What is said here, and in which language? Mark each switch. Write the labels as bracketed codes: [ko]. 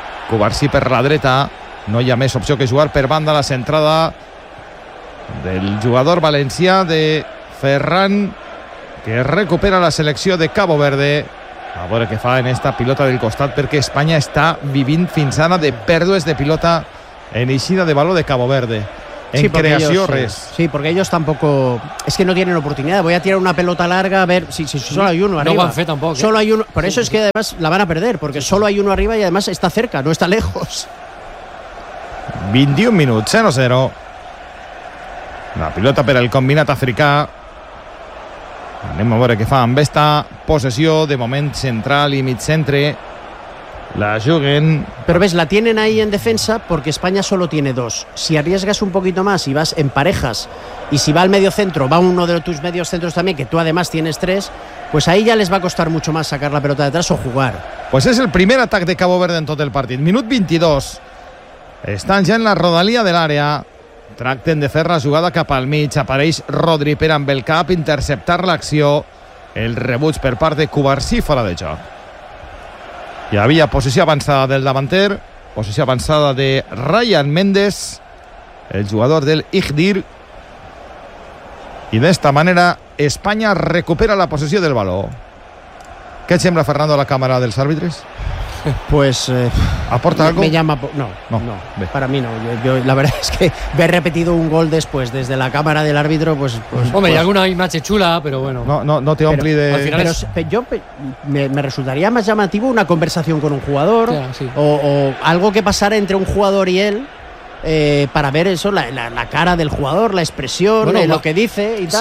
[ca] Cubarsí per la dreta. No hi ha més opció que jugar per banda, la centrada del jugador valencià de Ferran, que recupera la selecció de Cabo Verde. A veure què fa en esta pilota del costat, perquè Espanya està vivint fins ara de pèrdues de pilota en eixida de baló de Cabo Verde. En sí, creació, [es] ellos, [ca] res. Sí, perquè ells tampoc... És que no tenen oportunitat. [es] Voy a tirar una pelota larga, a ver si solo hay uno arriba. [ca] No ho van fer tampoc. [es] Solo hay uno... Por eso es que además la van a perder, porque solo hay uno arriba y además está cerca, no está lejos. [ca] 21 minuts, 0-0. La pilota per al combinat africà. Anem a veure què fa amb esta possessió. De moment central i mig centre la juguen. [es] Pero ves, la tienen ahí en defensa porque España solo tiene dos. Si arriesgas un poquito más y vas en parejas, y si va al medio centro, va uno de tus medios centros también, que tú además tienes tres, pues ahí ya les va a costar mucho más sacar la pelota detrás o jugar. Pues es el primer ataque de Cabo Verde en todo el partido. [ca] Minut 22. [es] Están ya en la [ca] rodalía de l'àrea. Tracten de fer la jugada cap al mig. Apareix Rodri per amb el cap interceptar l'acció. El rebuig per part de Cubarsí fora de joc. Hi havia posició avançada del davanter, posició avançada de Ryan Mendes, el jugador del Ijdir. I d'esta manera Espanya recupera la posició del baló. Què et sembla, Fernando, a la càmera dels àrbitres? [es] Pues aporta algo. Me llama no. Para mí no. Yo la verdad es que ver repetido un gol después desde la cámara del árbitro pues hombre, pues, hay alguna imagen chula, pero bueno. No te ampli de al final pero es... yo me resultaría más llamativo una conversación con un jugador, yeah, sí. o algo que pasara entre un jugador y él. Para ver eso, la cara del jugador, la expresión, bueno, lo que dice y tal,